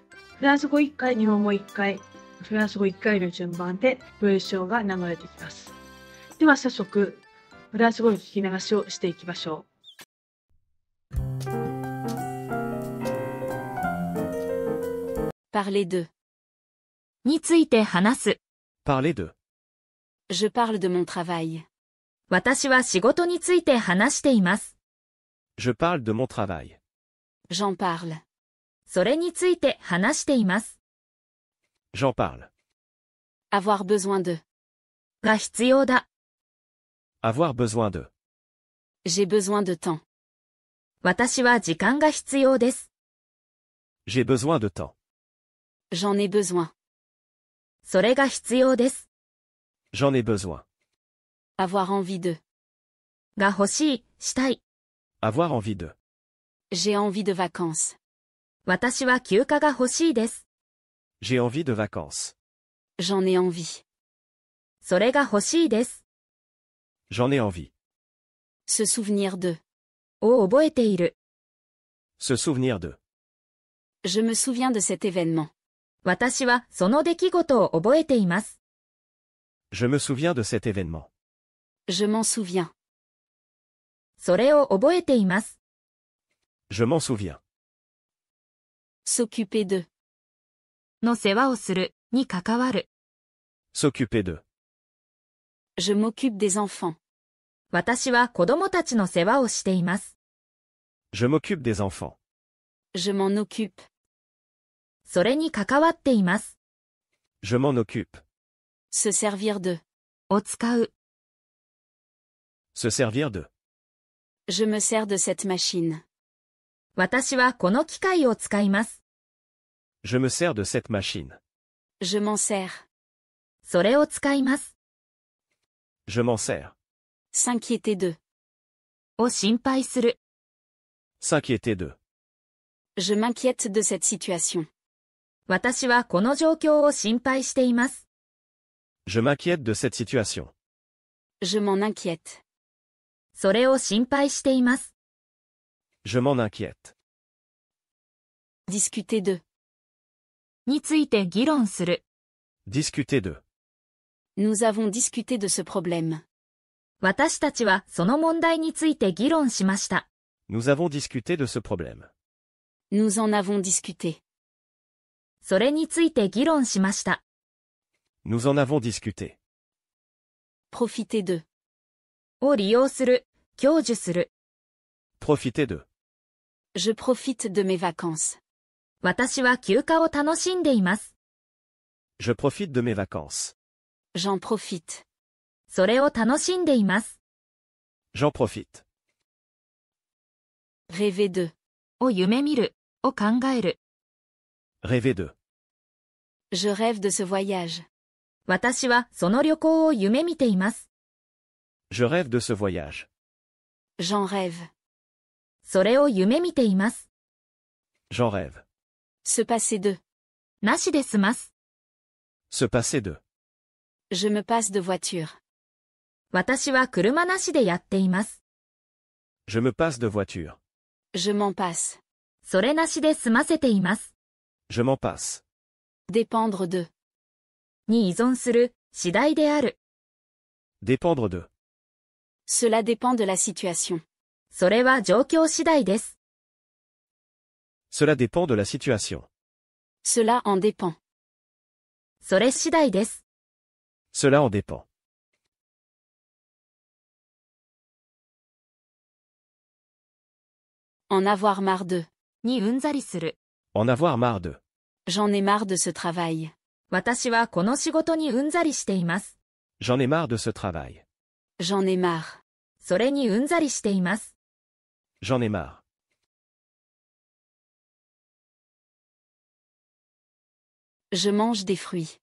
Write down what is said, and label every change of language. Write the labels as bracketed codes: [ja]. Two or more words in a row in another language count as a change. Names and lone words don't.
[ja] フランス語1回、日本語1回、フランス語1回の順番で文章が流れていきます。では早速、フランス語の聞き流しをしていきましょう。 [fr] Parler d'eux. [ja] について話す。 [fr] Parler de. Je parle de mon travail. [ja] 私は仕事について話しています。 [fr] Je parle de mon travail. J'en parle. [ja] それについて話しています。 [fr] J'en parle. Avoir besoin de. [ja] が必要だ。 [fr] Avoir besoin de. J'ai besoin de temps. [ja] 私は時間が必要です。 [fr] J'ai besoin de temps. J'en ai besoin. [ja] それが必要です。 [fr] J'en ai besoin. Avoir envie de. [ja] が欲しい、したい。 [fr] Avoir envie de. J'ai envie de vacances. [ja] 私は休暇が欲しいです。 [fr] J'ai envie de vacances. J'en ai envie. [ja] それが欲しいです。 [fr] J'en ai envie. Se souvenir de. [ja] を覚えている。 [fr] Se souvenir de. Je me souviens de cet événement. [ja] 私はその出来事を覚えています。 [fr] Je me souviens de cet événement. Je m'en souviens. [ja] それを覚えています。 [fr] Je m'en souviens. S'occuper de. [ja] の世話をする、に関わる。 [fr] S'occuper de. Je m'occupe des enfants. [ja] 私は子供たちの世話をしています。 [fr] Je m'occupe des enfants. Je m'en occupe. [ja] それに関わっています。 [fr] Je m'en occupe. Se servir de. [ja] を使う。 [fr] Se servir de. Je me sers de cette machine. [ja] 私はこの機械を使います。 [fr] Je me sers de cette machine. Je m'en sers. [ja] それを使います。 [fr] Je m'en sers. S'inquiéter de. [ja] を心配する。 [fr] S'inquiéter de. Je m'inquiète de cette situation. [ja] 私はこの状況を心配しています。 [fr] Je m'inquiète de cette situation. Je m'en inquiète. [ja] それを心配しています。 [fr] Je m'en inquiète. Discuter de. [ja] について議論する。 [fr] Discuter de. Nous avons discuté de ce problème. [ja] 私たちはその問題について議論しました。 [fr] Nous avons discuté de ce problème. Nous en avons discuté. [ja] それについて議論しました。 [fr] Nous en avons discuté. Profiter de. [ja] を利用する、享受する。 [fr] Profiter de. Je profite de mes vacances. [ja] 私は休暇を楽しんでいます。 [fr] Je profite de mes vacances. J'en profite. [ja] それを楽しんでいます。 [fr] J'en profite. Rêver de. [ja] を夢見る、を考える。 [fr] Rêver de. Je rêve de ce voyage. [ja] 私はその旅行を夢見ています。 [fr] Je rêve de ce voyage. J'en rêve. [ja] それを夢見ています。 [fr] J'en rêve. Se passer de. [ja] なしで済ます。 [fr] Se passer de. Je me passe de voiture. [ja] 私は車なしでやっています。 [fr] Je me passe de voiture. Je m'en passe. [ja] それなしで済ませています。 [fr] Je m'en passe. Dépendre de. [ja] に依存する、次第である。 [fr] Dépendre de. Cela dépend de la situation. [ja] それは状況次第です。 [fr] Cela dépend de la situation. Cela en dépend. [ja] それ次第です。 [fr] Cela en dépend. En avoir marre de. [ja] にうんざりする。 [fr] En avoir marre de. J'en ai marre de ce travail. [ja] 私はこの仕事にうんざりしています。 [fr] J'en ai marre de ce travail. J'en ai marre. [ja] それにうんざりしています。 [fr] J'en ai marre. Je mange des fruits.